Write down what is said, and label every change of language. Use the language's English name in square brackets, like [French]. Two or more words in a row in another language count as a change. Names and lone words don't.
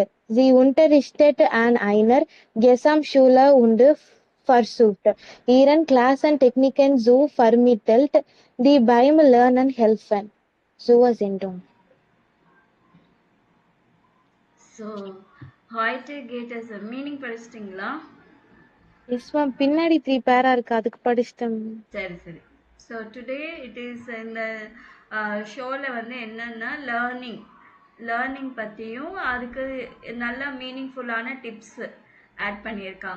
[German] Sie unterrichtet an einer Gesamtschule und versucht, ihren Klassentechniken zu vermittelt, die beim Lernen helfen. Sendung. So heute geht es [Tamil] மீனிங் படிச்சிட்டிங்களா? எஸ் மேம், பின்னாடி 3 பேரா இருக்கு, அதுக்கு படிச்சிட்டேன். சரி. [English] So today it is [Tamil] இந்த ஷோவில் வந்து என்னென்னா லேர்னிங் பற்றியும் அதுக்கு நல்ல மீனிங்ஃபுல்லான டிப்ஸ் ஆட் பண்ணியிருக்காங்க.